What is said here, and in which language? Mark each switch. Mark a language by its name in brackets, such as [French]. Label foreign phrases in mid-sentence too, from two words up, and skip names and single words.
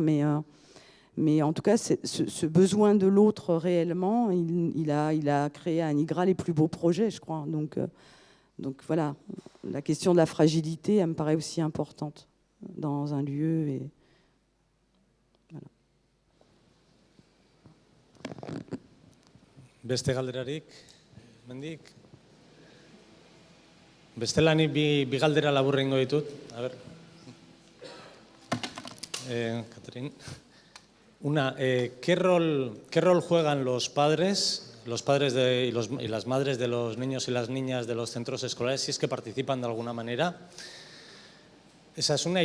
[French] Mais en tout cas, ce besoin de l'autre réellement, il a créé à Nigra les plus beaux projets, je crois. Donc voilà, la question de la fragilité, elle me paraît aussi importante dans un lieu. Et voilà. [Basque] Beste galderarik, mendik? Bestelanik bi galdera laburra ingo ditut. [Spanish] A ver. Catherine. Una, ¿qué rol juegan los padres y las madres de los niños y las niñas de los centros escolares, si es que participan de alguna manera? Esa es una.